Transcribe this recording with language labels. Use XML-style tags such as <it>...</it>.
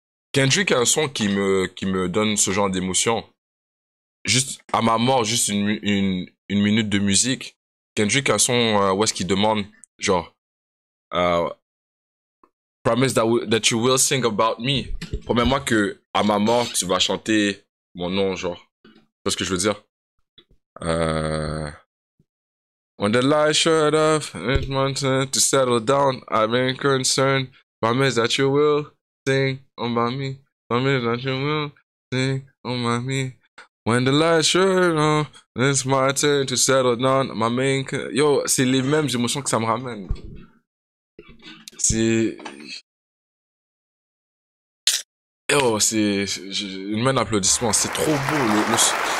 <fr>Kendrick a un son qui me donne ce genre d'émotion. Juste, à ma mort, juste une minute de musique. Kendrick a un son où est-ce qu'il demande, genre, euh,</fr> <en>Promise that you will sing about me.</en> <fr>Promets-moi que, à ma mort, tu vas chanter mon nom, genre. Tu vois ce que je veux dire?</fr> <en>When the lights shut off, it's my turn to settle down. I've been concerned. Promise that you will sing about me. Promise that you will sing about me. When the lights shut off, it's my turn to settle down. My main...</en> <fr>Yo, c'est les mêmes émotions que ça me ramène. C'est... Yo, c'est... Une main d'applaudissement. C'est trop beau.</fr>